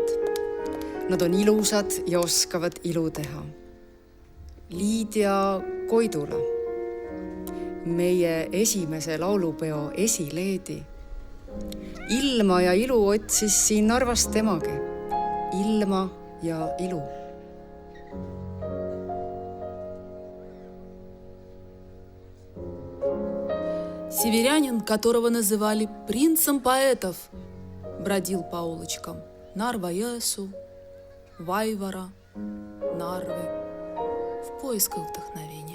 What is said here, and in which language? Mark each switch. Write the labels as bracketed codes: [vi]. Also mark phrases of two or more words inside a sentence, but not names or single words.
[et] Nad on ilusad ja oskavad ilu teha. Liidia Koidula, meie esimese laulupeo esileedi. Ilma ja ilu otsis siin Narvas temagi. Ilma ja ilu. [ru] Северянин, которого называли принцем поэтов, бродил по улочкам Нарва-Ясу, Вайвара, Нарвы в поисках вдохновения.